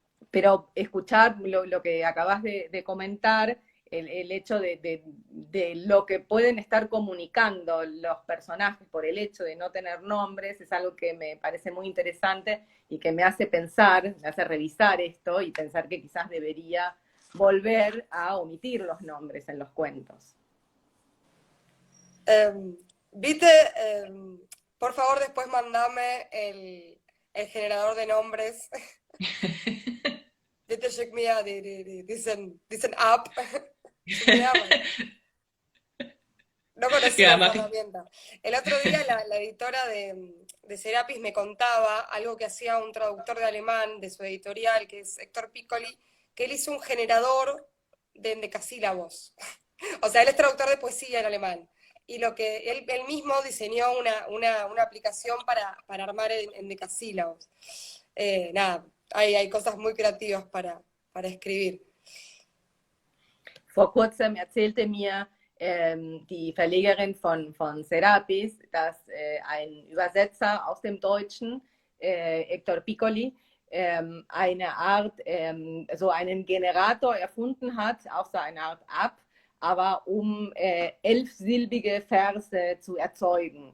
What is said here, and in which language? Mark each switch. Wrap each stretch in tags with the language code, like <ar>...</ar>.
<es>Pero escuchar lo que acabas de comentar, el hecho de lo que pueden estar comunicando los personajes por el hecho de no tener nombres, es algo que me parece muy interesante y que me hace pensar, me hace revisar esto y pensar que quizás debería volver a omitir los nombres en los cuentos. Vite, por favor, después mandame el generador de nombres.</es> <de>Bitte schick mir diesen App.</de> <es>No conocía esa herramienta. El otro día la editora de Serapis me contaba algo que hacía un traductor de alemán de su editorial, que es Héctor Piccoli, que él hizo un generador de endecasílabos. O sea, él es traductor de poesía en alemán. Y lo que él mismo diseñó una aplicación para armar endecasílabos. Nada, hay cosas muy creativas para escribir.</es> <de>Vor kurzem erzählte mir die Verlegerin von Serapis, dass ein Übersetzer aus dem Deutschen, Hector Piccoli, eine Art, so einen Generator erfunden hat, auch so eine Art App, aber um 11-silbige Verse zu erzeugen.</de>